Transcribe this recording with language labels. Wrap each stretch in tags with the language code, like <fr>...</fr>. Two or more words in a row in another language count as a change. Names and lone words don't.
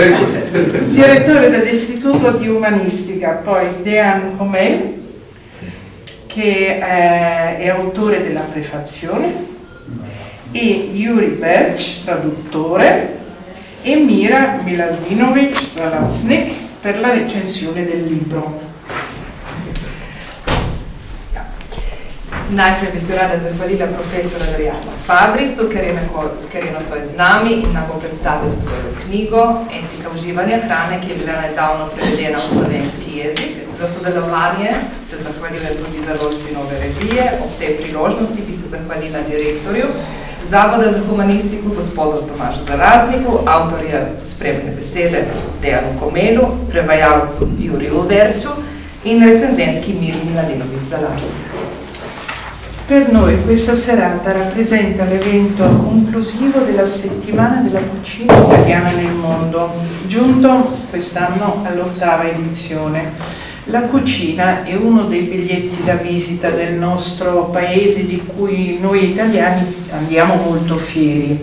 <it>Direttore dell'Istituto di Umanistica, poi Dejan Komel, che è autore della prefazione, e Juri Berč, traduttore, e Mira Miladinović Zalasnik per la recensione del libro.</it> <sl>Najprej bi se rada zahvalila profesoru Adrianu Fabrisu, ker je nocoj z nami in nam bo predstavil svojo knjigo Etika uživanja hrane, ki je bila nedavno prevedena v slovenski jezik. Za sodelovanje se zahvaljujem tudi založbi Nove Revije. Ob tej priložnosti bi se zahvalila direktorju Zavoda za humanistiko, gospodu Tomažu Zalasniku, avtorja spremne besede Dejanu Komelu, prevajalcu Juriju Verču in recenzentki Miri Miladinović Zalasnik.</sl> <it>Per noi questa serata rappresenta l'evento conclusivo della settimana della cucina italiana nel mondo, giunto quest'anno all'8ª edizione. La cucina è uno dei biglietti da visita del nostro paese di cui noi italiani andiamo molto fieri.</it>